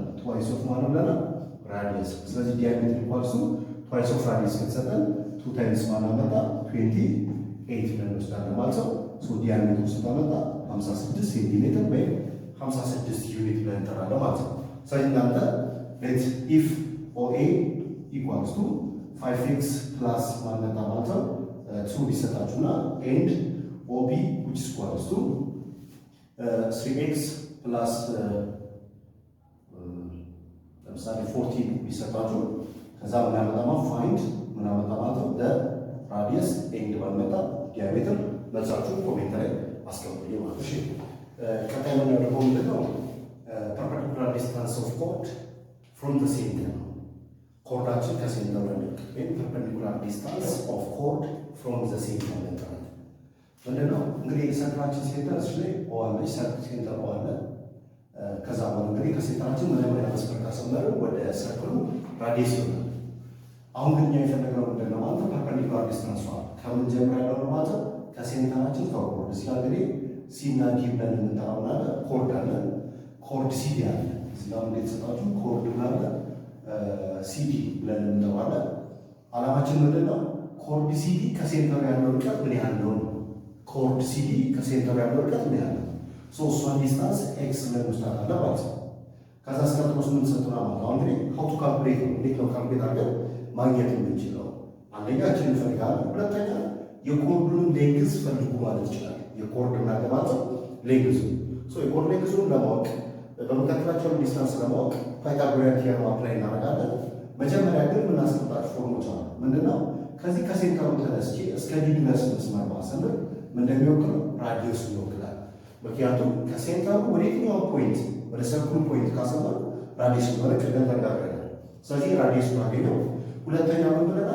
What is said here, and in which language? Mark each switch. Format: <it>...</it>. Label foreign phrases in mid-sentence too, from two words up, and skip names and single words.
<en>twice of</en> <am>ማለት ብለናል ራዲየስ። ስለዚህ</am> <en>diameter equals to twice of</en> <am>ራዲየስ ከተሰጠን 2 ታይምስ ማለት መጣ 28 ብለን እንወስዳለን ማለት ነው። ሶ ዲያሜትሩ ስንት መጣ? 56 ሴንቲሜትር ወይም 56 ዩኒት ብለን እንጠራለን ማለት ነው። ስለዚህ እናንተ</am> <en>let if OA equals to 5x plus</en> <am>ማን መጣ ማለት ነው 2 ቢሰጣችሁና</am> <en>and OB which is equals to 3x plus</en> <am>ለምሳሌ 14 ቢሰጣችሁ ከዛ ምን ያመጣማ ፋይንድ ምን ያመጣ ማለት ነው ራዲየስ ኤንድ ባልመጣ ዲያሜትር መልሳችሁ ኮሜንት ላይ አስቀምጡልኝ ማለት እሺ። ቀጣይ ምን ያደርገው ምንድነው</am> <en>perpendicular distance of chord from the</en> <am>center ኮርዳችን ከሴንተሩ ያለው ወይም</am> <en>perpendicular distance of chord from the center</en> <am>ማለት ምንድነው እንግዲህ ሴንተራችን ሴንተር እዚህ ላይ ኦአል ላይ ሴንተር ኦአል ከዛ በኋላ እንግዲህ ከሴንተራችን መጀመሪያ መስመር ካሰመርን ወደ ሰርክሉ ራዲየስ ይሆናል። አሁን ግን የፈለግነው ምንድነው ማለት</am> <en>perpendicular distance</en> <am>ከምን ጀምሮ ያለው ማለት ከሴንተራችን ከኮርድ እዚህ ጋር እንግዲህ ሲ እና ዲ ብለን የምንጠራው አለ ኮርድ አለ ኮርድ ሲዲ አለ እዚህ ጋር እንዴት ተሰጣችሁ ኮርድ አለ ሲዲ ብለን የምንጠራው አለ። ዓላማችን ምንድነው ኮርድ ሲዲ ከሴንተሩ ያለው ርቀት ምን ያህል ነው? ኮርድ ሲዲ ከሴንተሩ ያለው ርቀት ምን ያህል ነው? ሶ እሷን ዲስታንስ ኤክስ ብለን እንወስዳለን ማለት ነው። ከዛ እስከጥሮስ ምን ሰጥቶና ማለት አሁን እንግዲህ</am> <en>how to calculate</en> <am>ነው እንዴት ነው ካልኩሌት አድርገን ማግኘት የምንችለው? አንደኛችን እንፈልጋለን፣ ሁለተኛ የኮርዱን ሌንግዝ ፈልጉ ማለት ይችላል። የኮርድ ማለት ሌንግዝ ሶ የኮርድ ሌንግዙን ለማወቅ በመካከላቸው ዲስታንስ ለማወቅ</am> <en>Pythagorean theorem apply</en> <am>እናደርጋለን። መጀመሪያ ግን የምናስቀምጣቸው ፎርሙላዎች አሉ። ምንድነው ከዚህ ከሴንተሩ ተነስቼ እስከ ዲ ድረስ መስመር ማሰምር ምን እንደሚወክል ራዲየስ ይወክላል። ምክንያቱም ከሴንተሩ ወደ የትኛው ፖይንት ወደ ሰርክሉ ፖይንት ካሰመር ራዲየስ ነው ቀደም ተነጋግረናል። ስለዚህ ራዲየስ ማግኘው። ሁለተኛ ምን ብለናል?</am>